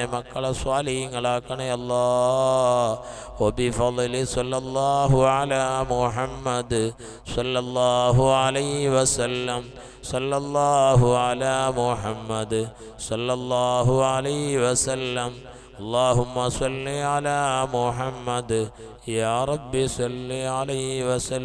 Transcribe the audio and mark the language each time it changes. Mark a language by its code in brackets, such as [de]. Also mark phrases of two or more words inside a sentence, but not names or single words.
[ml] മക്കളെ സ്വാലിഹീങ്ങളാക്കണേ [ar] وبفضل صلى الله على محمد صلى الله عليه وسلم صلى الله على محمد صلى الله عليه وسلم. اللهم صل على محمد يا رب صل عليه وسلم.